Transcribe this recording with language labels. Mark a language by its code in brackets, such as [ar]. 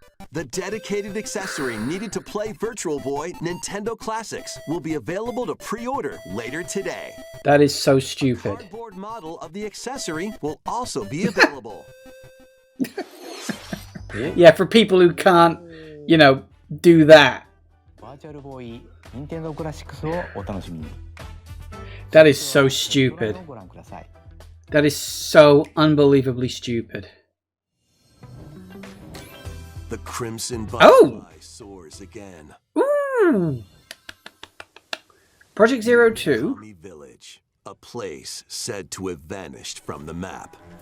[en] The dedicated accessory needed to play Virtual Boy Nintendo Classics will be available to pre-order later today. That is so stupid. Cardboard model of the accessory will also be available. Yeah, for people who can't, you know, do that. [ja] バーチャルボーイ任天堂クラシックスをお楽しみに。 [en] That is so stupid. [ja] ご覧ください。 [en] That is so unbelievably stupid. The crimson Oh! butterfly soars again. Ooh! Project 02. Kami Village, a place said to have vanished from the map.